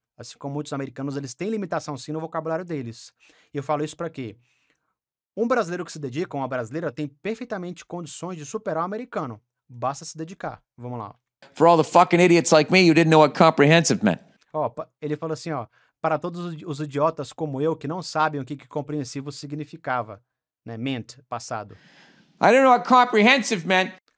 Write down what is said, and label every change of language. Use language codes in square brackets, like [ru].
[pt] Assim como muitos americanos, eles têm limitação sim no vocabulário deles. E eu falo isso para quê? Um brasileiro que se dedica, uma brasileira, tem perfeitamente condições de superar o americano. Basta se dedicar. Vamos lá. [en] For all the fucking idiots like me, you didn't know what comprehensive meant. [pt] Ele falou assim, para todos os idiotas como eu que não sabem o que compreensivo significava, né? Meant, passado. [en] I didn't know what comprehensive meant.